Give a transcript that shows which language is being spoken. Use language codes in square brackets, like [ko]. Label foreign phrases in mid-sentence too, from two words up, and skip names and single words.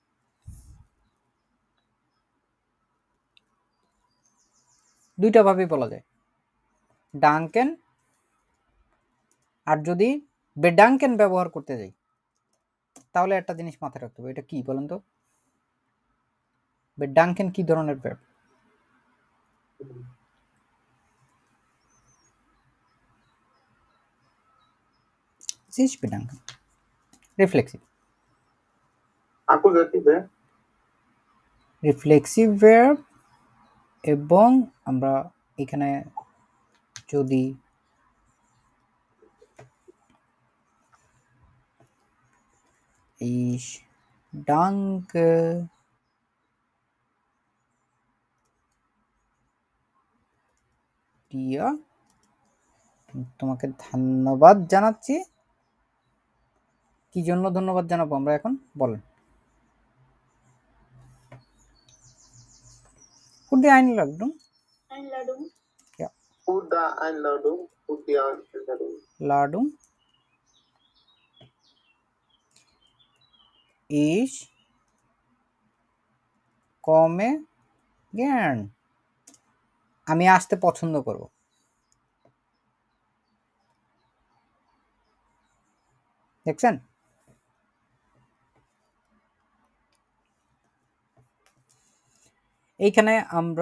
[bn] দুইটা ভাবেই বলা যায়, ডাঙ্কেন, আর যদি বেডাঙ্কেন ব্যবহার করতে যাই তাহলে একটা জিনিস মাথায় রাখতে হবে, এটা কি বলেন তো? বেডাঙ্কেন কি ধরনের ভার্ব? [de] sich bedanken, [bn] রিফ্লেক্সিভ। রিফ্লেক্সিভ ভার্ব, এবং আমরা এখানে যদি [de] ich danke dir, [bn] তোমাকে ধন্যবাদ জানাচ্ছি। কি জন্য ধন্যবাদ জানাবো আমরা এখন, বলেন? [de] Für die Einladung. Ja. Für die Einladung. Für die Einladung. Ladung. Ich komme gern. [bn] আমি আসতে পছন্দ করব। দেখছেন? এইখানে আমরা